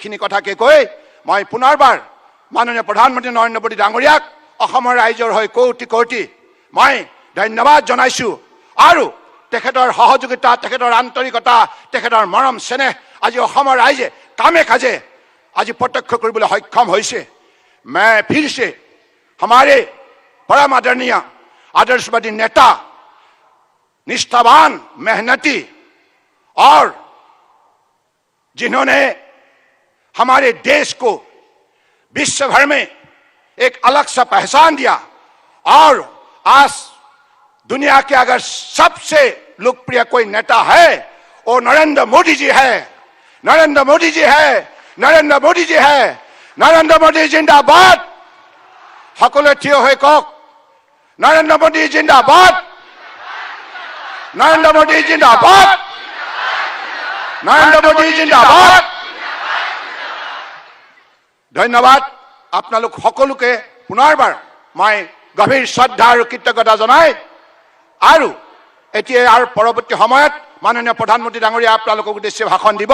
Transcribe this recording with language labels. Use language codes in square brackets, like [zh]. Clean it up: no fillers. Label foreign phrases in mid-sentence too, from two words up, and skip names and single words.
[as] এইখিনি কথাকে কৈ মই পুনৰবাৰ মাননীয় প্ৰধানমন্ত্ৰী নৰেন্দ্ৰ মোদী ডাঙৰীয়াক অসমৰ ৰাইজৰ হৈ কোটি কোটি মই ধন্যবাদ জনাইছো। আৰু তেখেতৰ সহযোগিতা, তেখেতৰ আন্তৰিকতা, তেখেতৰ মৰম চেনেহ আজি অসমৰ ৰাইজে কামে কাজে আজি প্ৰত্যক্ষ কৰিবলৈ সক্ষম হৈছে। [hi] मैं फिर से हमारे परम आदरणीय आदर्शवादी नेता, निष्ठावान, मेहनती और जिन्होंने हमारे देश को विश्व भर में एक अलग सा पहचान दिया और आज दुनिया के अगर सबसे लोकप्रिय कोई नेता है वो नरेंद्र मोदी जी है। नरेंद्र मोदी जी है, नरेंद्र मोदी जी है। नरेंद्र मोदी जिंदाबाद। [as] সকলে থিয় হৈ কওক, নৰেন্দ্ৰ মোদী জিন্দাবাদ, নৰেন্দ্ৰ মোদী জিন্দাবাদ, নৰেন্দ্ৰ মোদী জিন্দাবাদ। ধন্যবাদ আপোনালোক সকলোকে পুনৰবাৰ মই গভীৰ শ্ৰদ্ধা আৰু কৃতজ্ঞতা জনাই আৰু এতিয়া আৰু পৰৱৰ্তী সময়ত মাননীয় প্ৰধানমন্ত্ৰী ডাঙৰীয়া আপোনালোকক উদ্দেশ্যে ভাষণ দিব।